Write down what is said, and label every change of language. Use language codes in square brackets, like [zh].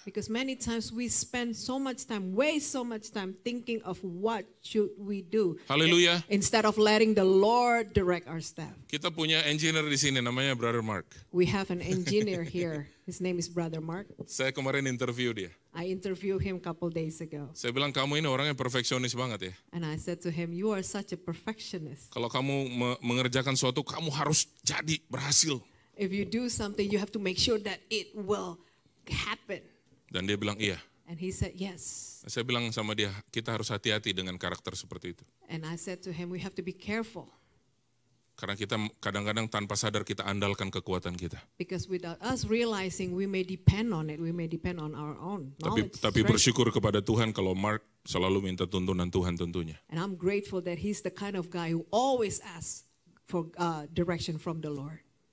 [en] Because many times we spend so much time, waste so much time thinking of what should we do. Haleluya. Instead of letting the Lord direct our step. [id] Kita punya engineer di sini namanya Brother Mark. [en] We have an engineer here. His name is Brother Mark. [id] Saya kemarin interview dia. [en] I interviewed him a couple days ago. [id] Saya bilang kamu ini orangnya perfeksionis banget ya. [en] And I said to him, you are such a perfectionist. [id] Kalau kamu mengerjakan sesuatu, kamu harus jadi berhasil. [en] If you do something, you have to make sure that it will happen. [id] Dan dia bilang iya. [en] And he said, yes. [id] Saya bilang sama dia, kita harus hati-hati dengan karakter seperti itu. [en] And I said to him, we have to be careful. [id] Karena kita kadang-kadang tanpa sadar kita andalkan kekuatan kita. [en] Because without us realizing, we may depend on it. We may depend on our own knowledge. [id] Tapi [en] strength. [id] bersyukur kepada Tuhan kalau Mark selalu minta tuntunan Tuhan tentunya. [en] And I'm grateful that he's the kind of guy who always asks for direction from the Lord.